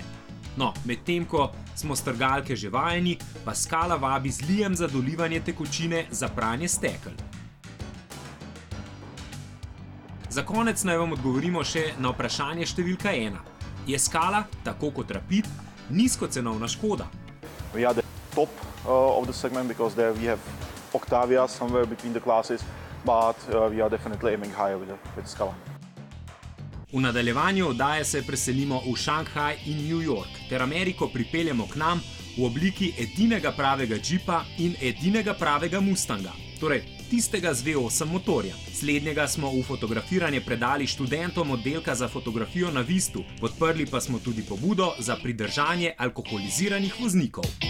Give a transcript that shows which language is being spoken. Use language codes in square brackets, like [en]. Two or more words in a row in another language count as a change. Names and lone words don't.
[sl] No, medtem ko smo strgalke že vajeni, pa Scala vabi z lijem za dolivanje tekočine za pranje stekel. Za konec naj vam odgovorimo še na vprašanje številka 1. Je Scala, tako kot Rapid, nizkocenovna Škoda? [en] We are the top of the segment because there we have Octavia somewhere between the classes, but we are definitely aiming higher with Scala. [sl] V nadaljevanju oddaje se preselimo v Šanghaj in New York, ter Ameriko pripeljemo k nam v obliki edinega pravega džipa in edinega pravega Mustanga, torej tistega z V8 motorja. Slednjega smo v fotografiranje predali študentom oddelka za fotografijo na Vistu, podprli pa smo tudi pobudo za pridržanje alkoholiziranih voznikov.